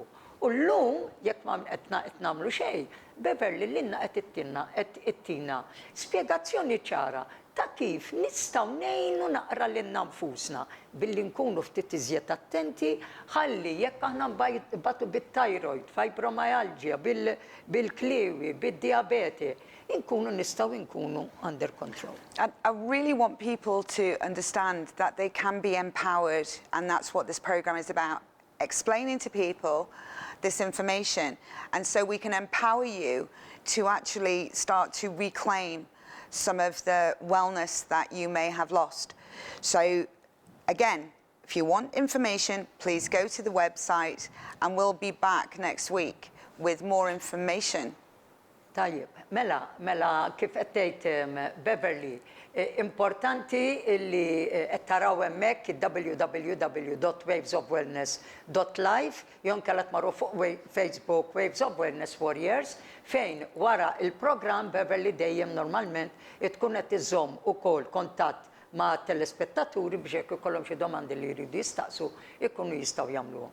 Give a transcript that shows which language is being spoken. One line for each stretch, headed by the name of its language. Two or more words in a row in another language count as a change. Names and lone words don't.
Maltese: U llum jekk ma qed nagħmlu xejn, Beverly lilna qed ittina spjegazzjoni ċara ta' kif nistgħu ngħinu naqra lil nfusna billi nkunu ftit iżjed attenti ħalli jekk aħna nbagħtu bit-thyroid, fibromyalgia, bil-kliewi, bid-diabete, nistgħu nkunu
English: under control. I really want people to understand that they can be empowered, and that's what this program is about, explaining to people this information, and so we can empower you to actually start to reclaim some of the wellness that you may have lost. So again, if you want information, please go to the website and we'll be back next week with more information.
Maltese: Tajjeb, mela kif qed tgħid Beverly, importanti li qed taraw hemmhekk www.wavesofwellness.live jew inkella tmorru fuq Facebook Waves of Wellness Warriors fejn wara il-programm Beverly dejjem normalment tkun qed iżomm ukoll kuntatt ma' telespettaturi biex jekk ikollhom xi domandi li jridu jistaqsu ikunu jistgħu jagħmluhom.